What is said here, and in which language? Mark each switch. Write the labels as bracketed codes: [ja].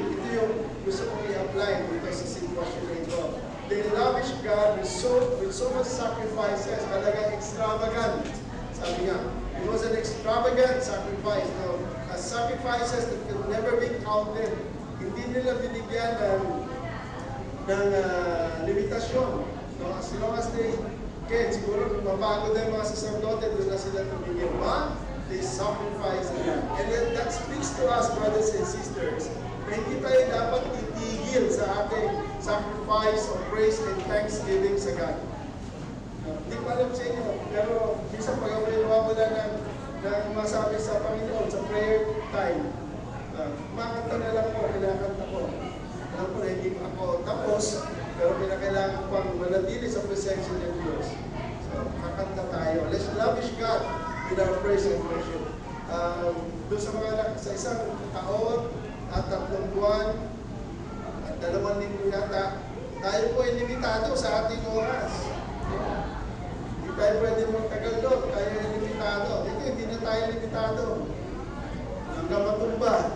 [tl] Ito yung gusto kong i-apply dito sa sitwasyon na ito. [en] They lavish God with so much sacrifices, [tl] talagang extravagant. Sabi nga, [en] it was an extravagant sacrifice. Now, sacrifices that could never be counted. [tl] Hindi nila binigyan ng limitasyon. No? [en] As long as they can, [tl] siguro kung mapagod na yung mga sacerdote, doon na sila tumigil. [en] They sacrifice again. And then that speaks to us, brothers and sisters, [tl] na hindi tayo dapat titigil sa ating [en] sacrifice of praise and thanksgiving sa God. [tl] Hindi ko alam sa inyo, pero minsan pag ako wala ng masabi sa Panginoon sa prayer time, makanta na lang po, kinakanta ko. Alam ko na hindi ako tapos, pero pinakailangan pang manatili sa presensya ng Diyos. So, kakanta tayo. [en] Let's lavish God with our praise and worship. [tl] Doon sa isang taon at 3 buwan at 2 linggo yata, tayo po ay limitado sa ating oras. Hindi tayo pwede magtagal doon, tayo ay limitado. Hindi na tayo limitado. Hanggang matumba.